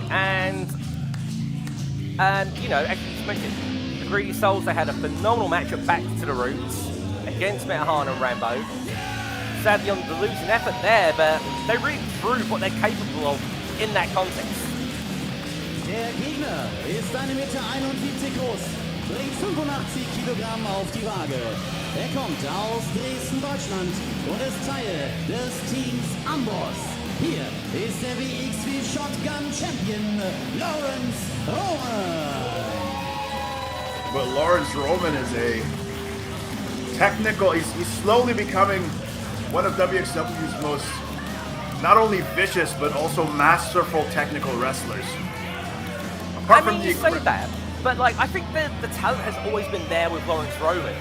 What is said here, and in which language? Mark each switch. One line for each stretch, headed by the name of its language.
English: And you know, as you mentioned, the Greedy Souls, they had a phenomenal match at Back to the Roots against Mett and Rambo. Sadly on the losing effort there, but they really proved what they're capable of in that context.
German: Der Gegner ist 1,71 Meter groß, bringt 85 Kilogramm auf die Waage. Er kommt aus Dresden, Deutschland und ist Teil des Teams Amboss. Hier ist der wXw Shotgun Champion, Laurance Roman.
English: But Laurance Roman is a technical, he's slowly becoming one of wXw's most, not only vicious, but also masterful technical wrestlers. Apart from you say that, but like, I think the talent has always been there with Laurance Roman.